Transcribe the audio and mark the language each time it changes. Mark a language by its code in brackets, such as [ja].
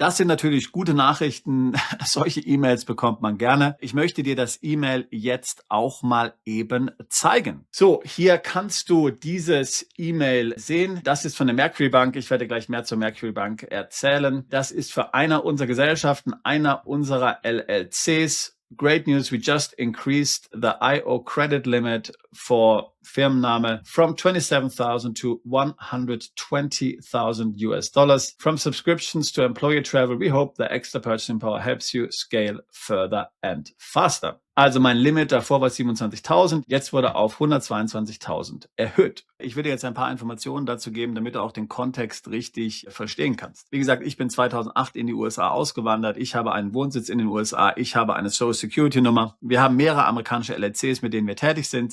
[de] Das sind natürlich gute Nachrichten. Solche E-Mails bekommt man gerne. Ich möchte dir das E-Mail jetzt auch mal eben zeigen. So, hier kannst du dieses E-Mail sehen. Das ist von der Mercury Bank. Ich werde gleich mehr zur Mercury Bank erzählen. Das ist für einer unserer Gesellschaften, einer unserer LLCs. [en] Great news, we just increased the IO credit limit for Firmenname from 27,000 to 120,000 US dollars. From subscriptions to employee travel, we hope the extra purchasing power helps you scale further and faster. [de] Also mein Limit davor war 27.000, jetzt wurde auf 122.000 erhöht. Ich will dir jetzt ein paar Informationen dazu geben, damit du auch den Kontext richtig verstehen kannst. Wie gesagt, ich bin 2008 in die USA ausgewandert. Ich habe einen Wohnsitz in den USA. Ich habe eine Social Security Nummer. Wir haben mehrere amerikanische LLCs, mit denen wir tätig sind.